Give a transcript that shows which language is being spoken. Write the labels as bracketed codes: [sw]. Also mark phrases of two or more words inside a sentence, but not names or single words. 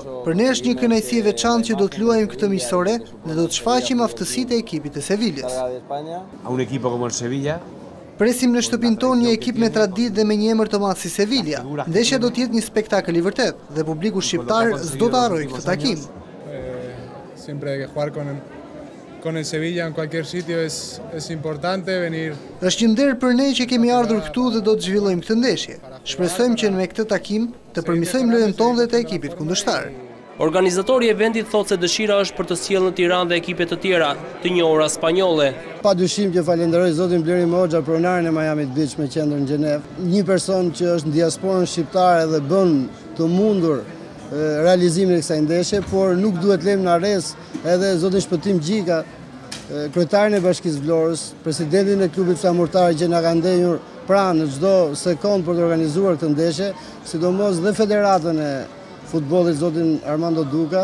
[sq] Për ne është një kënaqësi e veçantë që do të luajmë këtë miqësore dhe do të shfaqim aftësitë e ekipit të Seviljes. Presim në shtëpinë tonë një ekip me traditë dhe me një emër të madh si Sevilla. Ndeshja do të jetë një spektakël i vërtet dhe publiku shqiptar s'do ta harrojë këtë takim. [es] Con el Sevilla en cualquier sitio es importante venir. [sq] Është një nder për ne që kemi ardhur këtu dhe do të zhvillojmë këtë ndeshje. Shpresojmë që me këtë takim të përmirësojmë lojën tonë dhe të ekipit kundërshtar. Organizatori e vendit thotë se dëshira është për të sjellë në Tiranë dhe ekipe të tjera të njohura spanjolle. Padyshim që falenderoj zotin Bleri Moxha, pronarin e Miami Beach me qendrën në Gjenev, një person që është në diasporën shqiptare dhe bën të mundur realizimin e kësaj ndeshje, por nuk duhet lëmë në arrestë edhe zotin Shpëtim Gjika, kryetarin e Bashkisë Vlorës, presidentin e klubit flamurtar që na ka ndenjur pranë në çdo sekond për të organizuar këtë ndeshje, sidomos dhe federatën e futbollit zotin Armando Duka.